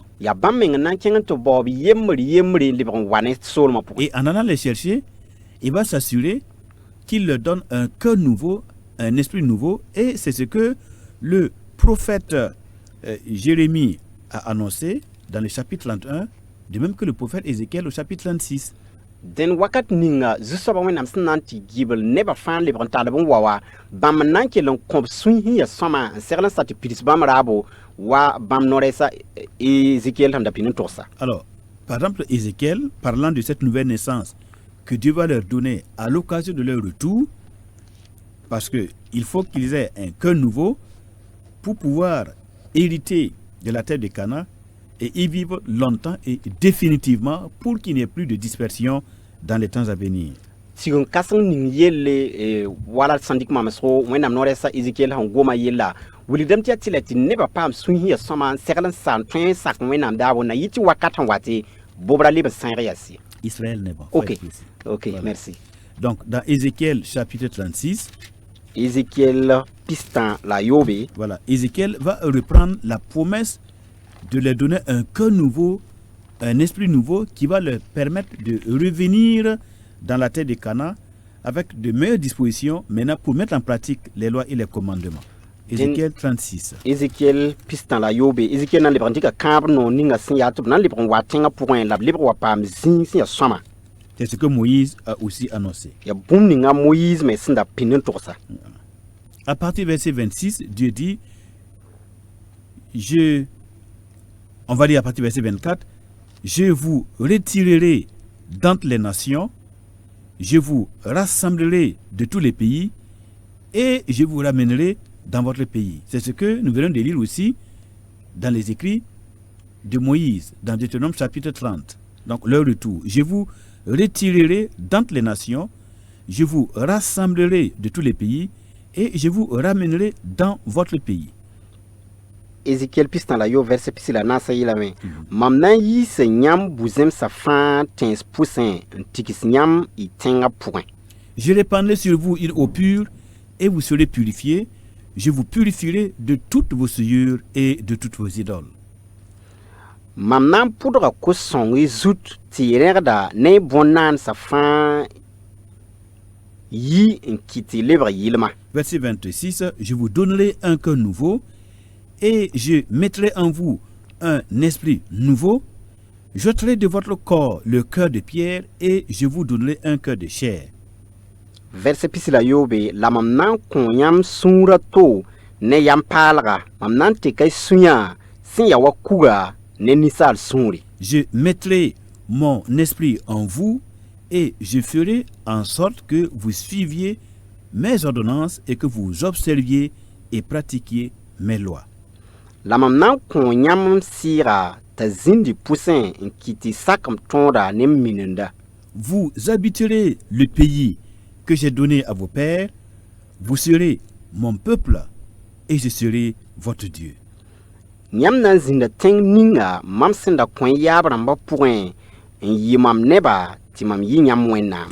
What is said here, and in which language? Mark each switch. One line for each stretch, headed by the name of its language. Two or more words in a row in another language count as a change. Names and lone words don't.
Mossi: Ya bãmb meng n na n kẽng n tɩ baoob yembre n lebg n wa ne soolmã pʋgẽ.
French: Et en allant les chercher, il va s'assurer qu'il leur donne un cœur nouveau, un esprit nouveau. Et c'est ce que le prophète Jérémie a annoncé dans le chapitre 31, de même que le prophète Ézéchiel au chapitre 36.
Mossi: Den wakat ninga zu-soabã wẽnnaam sẽn na n tɩ gibl nebã fãa lebg n tallb n wa wa bãmb n na n kell n kõb sũy sẽn yaa sõma n segl n sa tɩ pids bãmb raabo wa bãmb no-rɛɛsa Ézéchiel sẽn da pĩnd n tʋgsa.
French: Alors, par exemple, Ézéchiel, parlant de cette nouvelle naissance que Dieu va leur donner à l'occasion de leur retour, parce qu'il faut qu'ils aient un cœur nouveau pour pouvoir hériter de la terre de Canaan et y vivre longtemps et définitivement pour qu'il n'y ait plus de dispersion dans les temps à venir.
Mossi: Tɩg n kãseng ning yelle wala sẽn dɩk mamsgo wẽnnaam no-rɛɛsa Ézéchiel sẽn goma yella wilgdame tɩ yaa tɩ la tɩ nebã paam sũy sẽn yaa sõma n segl n sa n tõe n sak wẽnnaam daabo na yɩ tɩ wakat sẽn wa tɩ bobra leb n sãyg yasɩ.
French: Israël n'est pas. Ok, ok, Voilà. merci. Donc, dans Ézéchiel chapitre 36,
Mossi: Ézéchiel pistan la yobe.
French: voilà, Ézéchiel va reprendre la promesse de leur donner un cœur nouveau, un esprit nouveau qui va leur permettre de revenir dans la terre de Canaan avec de meilleures dispositions maintenant pour mettre en pratique les lois et les commandements. Ézéchiel 36.
Mossi: Ézéchiel pistan la yobe. Ézéchiel na n lebg n dɩka kãab no ninga sẽn yaa tɩ b na n lebg n wa tẽngã pʋgẽ la b lebg wa paam zĩig sẽn yaa sõma.
French: C'est ce que Moïse a aussi annoncé.
Mossi: Ya bũmb ninga Moïse me sẽn da pĩnd n tʋgsa.
French: À partir du verset 26, Dieu dit, on va dire à partir du verset 24, je vous retirerai d'entre les nations, je vous rassemblerai de tous les pays et je vous ramènerai dans votre pays. C'est ce que nous venons de lire aussi dans les écrits de Moïse, dans Deutéronome chapitre 30. Donc leur retour. Je vous retirerai d'entre les nations, je vous rassemblerai de tous les pays et je vous ramènerai dans votre pays.
Mossi: Ézéchiel pistan la yo verset pisi la naasa yɩlame mam na n yiis yãmb bu-zẽmsã fãa tẽes pʋsẽ n tigs yãmb y tẽngã pʋgẽ.
French: Je répandrai sur vous une eau pure et vous serez purifiés. Je vous purifierai de toutes vos souillures et de toutes vos idoles.
Mossi: Mam na n pʋdga kos-sõng y zut tɩ y rẽgda ne bõn-naansã fãa yi n kɩt y lebg yɩlma.
French: Verset 26, je vous donnerai un cœur nouveau et je mettrai en vous un esprit nouveau. J'ôterai de votre corps le cœur de pierre et je vous donnerai un cœur de chair.
Mossi: verset pisi la yobe la mam nan kon yam sũurã to ne yam paalga mam nan tɩ ka sũ-yã sẽn ya wa kuga ne ninsaal sũuri.
French: Je mettrai mon esprit en vous et je ferai en sorte que vous suiviez mes ordonnances et que vous observiez et pratiquiez mes lois.
Mossi: La mam nan kon yãmb sɩɩga t'a zĩndi pʋsẽ n kɩ tɩ sakm tõoda ne minenda.
French: Vous habiterez le pays que j'ai donné à vos pères, vous serez mon peuple et je serai votre Dieu.
Mossi: Yãmb na n zĩnda tẽng ninga mam sẽn da kõ yaab rãmbã pʋgẽ n yɩ mam neba tɩ mam yɩ yãmb Wẽnnaam.